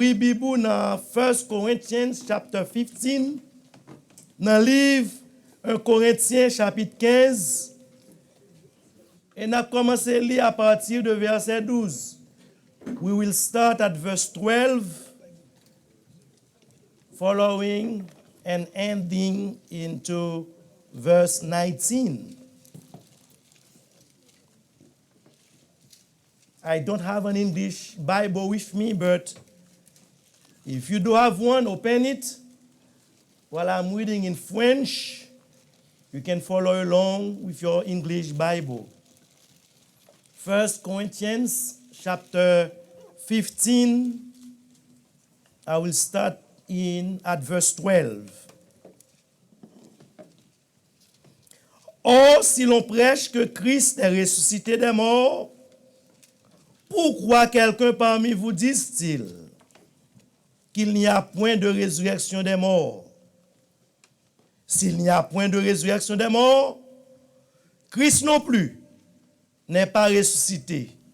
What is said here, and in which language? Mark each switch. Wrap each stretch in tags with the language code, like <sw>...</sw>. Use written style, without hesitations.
<fr>Bibou dans</fr> <en>1 Corinthians chapter 15,</en> <fr>dans le livre 1 Corinthiens chapitre 15, et on a commencé à lire à partir de verset 12.</fr> <en>We will start at verse 12, following and ending into verse 19. I don't have an English Bible with me, but if you do have one, open it. While I'm reading in French, you can follow along with your English Bible. 1 Corinthians chapter 15, I will start at verse 12.</en> <fr>Or, si l'on prêche que Christ est ressuscité des morts, pourquoi quelqu'un parmi vous dise-t-il qu'il n'y a point de résurrection des morts? S'il n'y a point de résurrection des morts, Christ non plus n'est pas ressuscité.</fr>